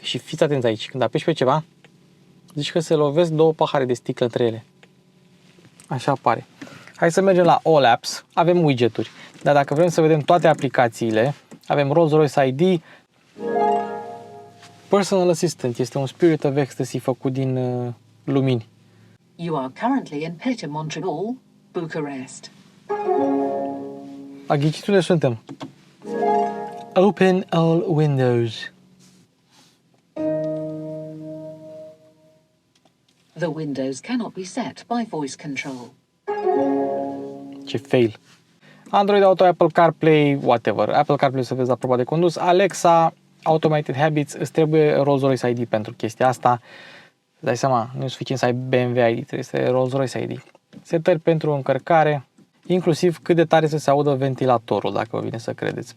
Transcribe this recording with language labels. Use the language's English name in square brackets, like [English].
[Romanian] Și fiți atenți aici, când apeși pe ceva, zici că se lovesc două pahare de sticlă între ele. Așa apare. Hai să mergem la All Apps. Avem widgeturi. Dar dacă vrem să vedem toate aplicațiile, avem Rolls-Royce ID. Personal Assistant este un Spirit of Ecstasy făcut din lumini. [English] You are currently in Peter Montreal, Bucharest. [Romanian] A ghicit unde suntem. [English] Open all windows. The windows cannot be set by voice control. [Romanian] Ce fail. Android Auto, Apple CarPlay, whatever. Apple CarPlay să vezi la proba de condus. Alexa, Automated Habits, îți trebuie Rolls-Royce ID pentru chestia asta. Îți dai seama, nu e suficient să ai BMW ID, trebuie să ai Rolls-Royce ID. Setări pentru încărcare, inclusiv cât de tare să se audă ventilatorul, dacă vă vine să credeți.